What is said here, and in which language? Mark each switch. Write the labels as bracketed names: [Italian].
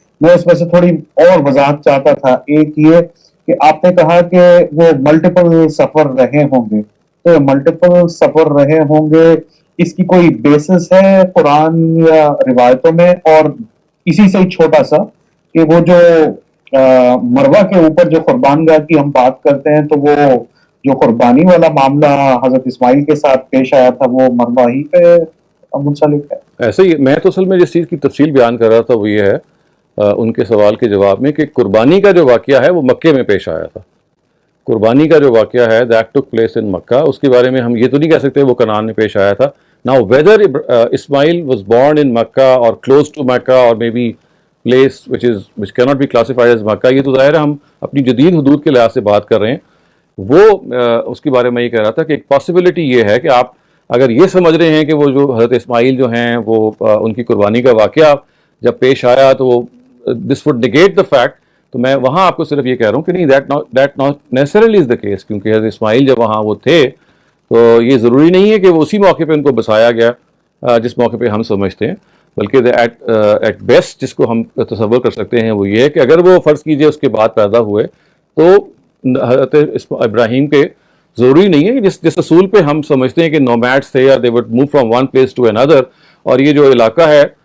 [Urdu] میں اس میں سے تھوڑی اور وضاحت چاہتا تھا. ایک یہ کہ آپ نے کہا کہ وہ ملٹیپل سفر رہے ہوں گے، تو ملٹیپل سفر رہے ہوں گے اس کی کوئی بیسس ہے قرآن یا روایتوں میں؟ اور اسی سے چھوٹا سا کہ وہ جو مروہ کے اوپر جو قربان گاہ کی ہم بات کرتے ہیں، تو وہ جو قربانی والا معاملہ حضرت اسماعیل کے ساتھ پیش آیا تھا وہ مروہ ہی پہ منسلک ہے؟ ایسے ہی میں تو اصل میں جس چیز کی تفصیل بیان کر رہا تھا وہ یہ ہے ان کے سوال کے جواب میں کہ قربانی کا جو واقعہ ہے وہ مکے میں پیش آیا تھا. قربانی کا جو واقعہ ہے [English] that took place in [Urdu] مکہ، اس کے بارے میں ہم یہ تو نہیں کہہ سکتے وہ کنعان میں پیش آیا تھا. [English] Now whether Ismail was born in Makkah or close to Makkah or maybe place which cannot be classified as Makkah، [Urdu] یہ تو ظاہر ہے ہم اپنی جدید حدود کے لحاظ سے بات کر رہے ہیں. وہ اس کے بارے میں یہ کہہ رہا تھا کہ ایک پاسبلٹی یہ ہے کہ آپ اگر یہ سمجھ رہے ہیں کہ وہ جو حضرت اسماعیل جو ہیں وہ ان کی قربانی کا واقعہ جب پیش آیا تو وہ [English] this would negate the fact، [Urdu] تو میں وہاں آپ کو صرف یہ کہہ رہا ہوں کہ نہیں [English] that not necessarily is the case، [Urdu] کیونکہ حضرت اسماعیل جب وہاں وہ تھے تو یہ ضروری نہیں ہے کہ وہ اسی موقع پہ ان کو بسایا گیا جس موقع پہ ہم سمجھتے ہیں، بلکہ ایٹ بیسٹ جس کو ہم تصور کر سکتے ہیں وہ یہ ہے کہ اگر وہ فرض کیجئے اس کے بعد پیدا ہوئے تو حضرت ابراہیم کے ضروری نہیں ہے کہ جس اصول پہ ہم سمجھتے ہیں کہ نومیڈس تھے یا [English] they would move from one place to another, [Urdu] اور یہ جو علاقہ ہے